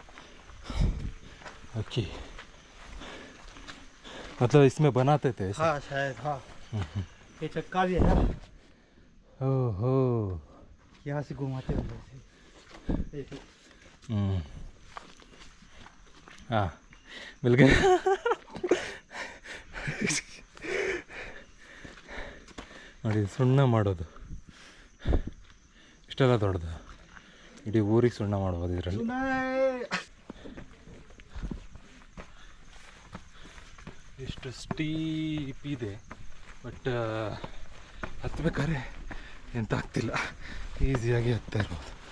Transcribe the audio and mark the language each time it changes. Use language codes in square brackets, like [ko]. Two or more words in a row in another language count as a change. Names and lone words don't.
[hi] ओके, मतलब इसमें बनाते थे ऐसे? हाँ शायद. हाँ, ये चक्का भी है. ओहो, यहाँ से घुमाते हुए. हाँ, मिल गए. [kn] ನೋಡಿ, ಸುಣ್ಣ ಮಾಡೋದು ಇಷ್ಟೆಲ್ಲ ದೊಡ್ಡದು. ಇಡೀ ಊರಿಗೆ ಸುಣ್ಣ ಮಾಡ್ಬೋದು ಇದರಲ್ಲಿ. ಎಷ್ಟು ಸ್ಟೀಪ್ ಇದೆ, ಬಟ್ ಹತ್ಬೇಕಾದ್ರೆ ಎಂತ ಆಗ್ತಿಲ್ಲ, ಈಸಿಯಾಗಿ ಹತ್ತಾ ಇರ್ಬೋದು.